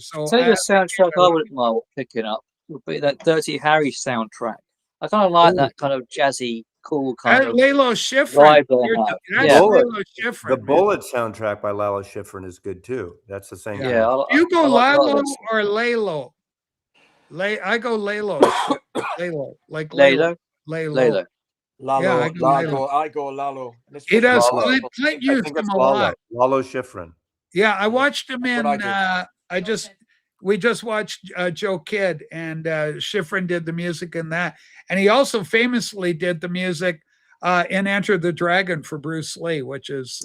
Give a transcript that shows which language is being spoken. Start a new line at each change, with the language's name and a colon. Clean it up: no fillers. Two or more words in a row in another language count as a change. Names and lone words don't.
English: tell you a soundtrack I wouldn't mind picking up. would be that Dirty Harry soundtrack. I kind of like that kind of jazzy, cool kind of Lalo Schifrin. vibe they You're- have. That's Yeah, Bullet. Lalo Schifrin. The man. Bullet soundtrack by Lalo Schifrin is good too. That's the same. yeah. Do you go I like a lot of Lalo this. or Lalo? I go Lalo. Lalo. Like Lalo, Lalo. Lalo. Lalo, Yeah, I go Lalo. I go Lalo. And He does. especially- Lalo. Clint I used think him it's a Lalo. lot. Lalo Schifrin. Yeah, I watched him That's in. what I do. We just watched Joe Kidd, and Schifrin did the music in that, and he also famously did the music in Enter the Dragon for Bruce Lee, which is